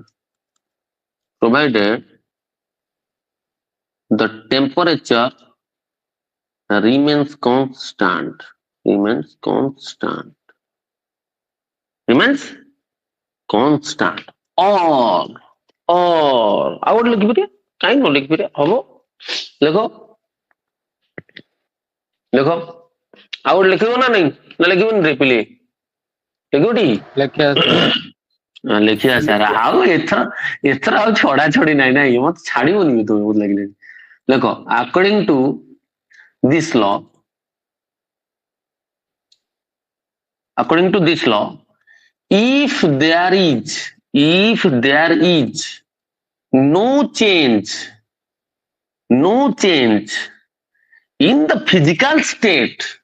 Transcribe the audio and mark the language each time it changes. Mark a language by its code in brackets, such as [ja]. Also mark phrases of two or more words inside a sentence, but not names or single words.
[en] Provided the temperature remains constant. Remains constant. [or] Or ଆଉ ଗୋଟେ ଲେଖିପାରିବେ, କାହିଁ ନ ଲେଖିପାରିବେ, ହବ ଲେଖ ଲେଖ। ଆଉ ଗୋଟେ ଲେଖିବ ନା ନାଇଁ, ନା ଲେଖିବନି ରେ ପିଲେ, ଲେଖିବଟି? ଲେଖିବା ସାର୍। ଲେଖିବା ସାର୍। ଆଉ ଏଥର ଆଉ ଛଡା ଛଡି ନାଇଁ ନାଇଁ, ମତେ ଛାଡିବନି ବି ତମେ ମତେ ଲାଗିଲାନି। ଲେଖ, [en] according to this law, if there is no change in the physical state